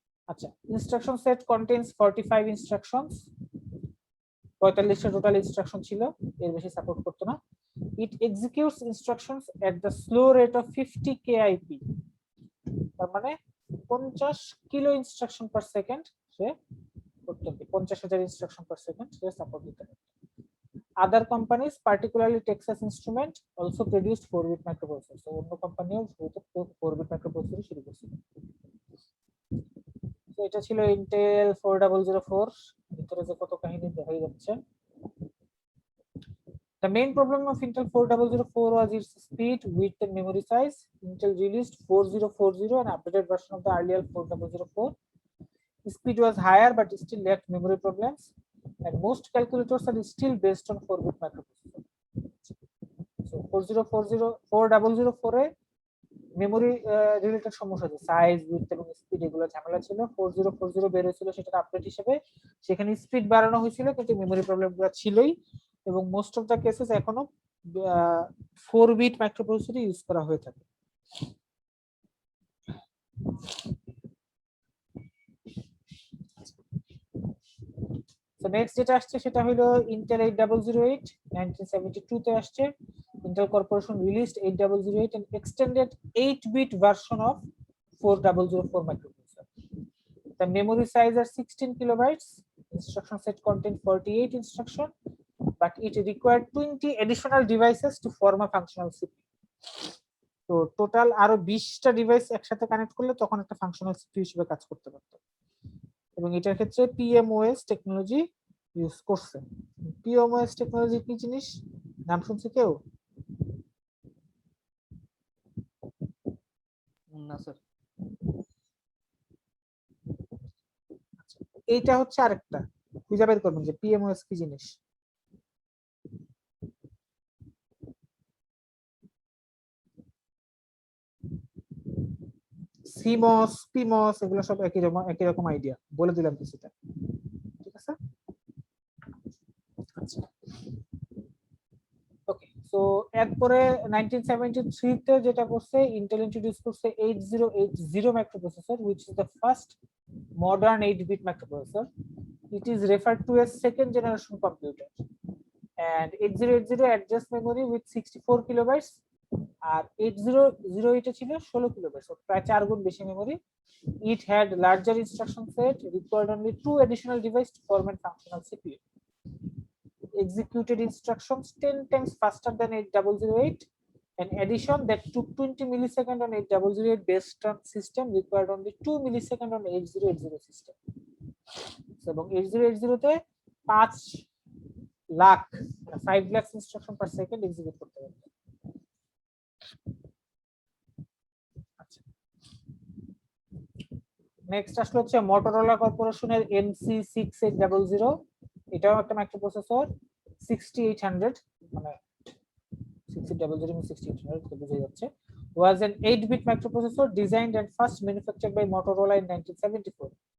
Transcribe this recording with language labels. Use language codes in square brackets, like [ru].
[bn] আচ্ছা, [en] instruction set contains 45 instructions, [bn] 45টা total instruction ছিল, এর বেশি সাপোর্ট করতো না। [en] it executes instructions at the slow rate of 50 KIP, [bn] তার মানে 50 কিলো ইনস্ট্রাকশন পার সেকেন্ড সে করতে, 50,000 ইনস্ট্রাকশন পার সেকেন্ড সে সাপোর্ট দিতে পারে। [en] Other companies, particularly Texas Instruments, also produced 4-bit microprocessors. [bn] So, অন্য কোম্পানিও 4-bit microprocessor শুরু করেছিল। তো এটা ছিল Intel 4004, ভিতরে যে কত কাহিনী দেখাই যাচ্ছে। [en] The main problem of Intel 4004 was its speed, width, and memory size. Intel released 4040, an updated version of the earlier 4004. The speed was higher, but still lacked memory problems. And most calculators are still based on 4-bit microprocessor. [bn] So 4004 A memory related সমস্যা আছে, size, width এবং speed এগুলো ঝামেলা ছিল। 4040 বের হয়েছিল সেটা update হিসেবে, সেখানে স্পিড বাড়ানো হয়েছিল কিন্তু মেমোরি প্রবলেমগুলো ছিলই, এবং [en] most of the cases [bn] এখনো 4-বিট মাইক্রোপ্রসেসর ইউজ করা হয়ে থাকে। তো নেক্সট যেটা আসছে সেটা হলো Intel 8008, 1972 তে আসছে। [en] Intel Corporation released 8008 and extended 8-bit version of 4004 microprocessor. The memory size are 16 kilobytes. Instruction set contained 48 instruction, but it required 20 additional devices to form a functional CPU. [bn] তো টোটাল আরো 20টা device একসাথে connect করলে তখন একটা functional CPU হিসেবে কাজ করতে পারত, এবং এটার ক্ষেত্রে পিএমওএস টেকনোলজি ইউজ করছে। পিএমওএস টেকনোলজি কি জিনিস, নাম শুনছে কেউ? না স্যার। এইটা হচ্ছে আরেকটা খুঁজে বের করবেন যে পিএমওএস কি জিনিস। সিমস, পিমস এগুলো সব একই রকম আইডিয়া, বলে দিলাম কিছুটা, ঠিক আছে? আচ্ছা, ওকে, সো এরপরে 1973 তে যেটা করছে ইন্টেল ইন্ট্রোডিউস করছে 8080 microprocessor, [en] which is the first modern 8-bit microprocessor. It is referred to as second generation computer, and 8080 adjusts memory with 64 kilobytes [bn] আর 8008 এ ছিল 16 কিলোবাইট, প্রায় 4 গুণ বেশি memory. [en] It had larger instruction set, required only 2 additional devices to form a functional CPU. Executed instructions 10 times faster than 8008. An addition that took 20 milliseconds on 8008 based on system required only 2 milliseconds on 8080 system. [bn] এবং 8080 তে 5 lakh 5 lakh instruction per second execute করতে পারবে। আচ্ছা, next আসলে হচ্ছে Motorola কর্পোরেশনের MC6800, এটাও একটা মাইক্রোপ্রসেসর 6800, মানে 6800 এবং 6800 তো বুঝে যাচ্ছে, [en] was an 8-bit microprocessor designed and first manufactured by Motorola in 1974.